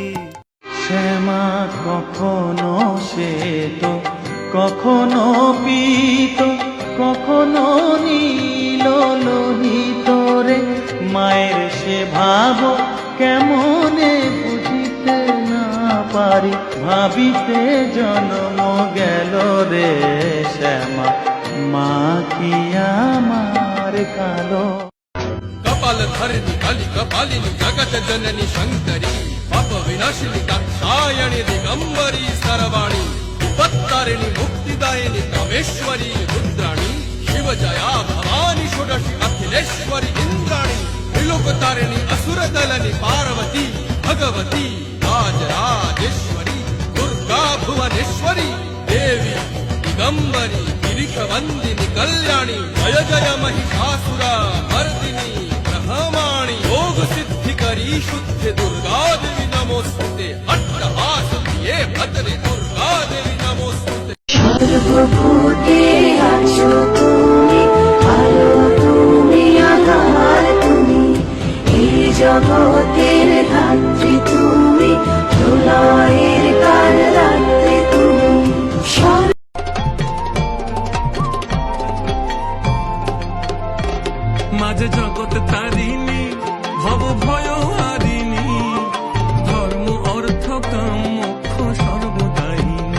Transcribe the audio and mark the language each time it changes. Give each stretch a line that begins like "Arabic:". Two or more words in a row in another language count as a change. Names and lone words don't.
Bangla: শ্যামা কখনো শ্বেত, কখনো পীত, কখনো নীল লোহিত রে। মায়ের সে ভাব কেমনে বুঝিতে না পারি, ভাবিতে জন্ম গেল রে শ্যামা, মা কি আমার কালো।
Sanskrit: कपाल धरणी काली कपालिनी जगत जननी शंकरी, पाप विनाशिनी दाक्षायणी दिगंबरी सर्वाणी, विपत्तारिणी मुक्तिदायिनी कामेश्वरी रुद्राणी, शिवजया भवानी षोडशी अखिलेश्वरी इंद्राणी, त्रिलोकतारिणी असुरदलनी पार्वती भगवती राजराजेश्वरी, दुर्गा भुवनेश्वरी देवी दिगंबरी गिरिशवंदिनी कल्याणी, जय जय महिषासुरा मर्दिनी ब्रह्माणी, योग सिद्धिकरी शुद्ध दुर्गा देवी नमोस्तुते, अट्टहास प्रिये भद्रे दुर्गा देवी नमोस्तुते।
Bangla: সর্বভূতে আছো তুমি, আলো তুমি, আধার তুমি, এই জগতের ধাত্রী তুমি, প্রলয়ের কাল রাত্রি তুমি। মাঝে জগৎ তারিণী, ভব ভয় হারিণী, ধর্ম অর্থ কাম মোক্ষ সর্বদায়িনী।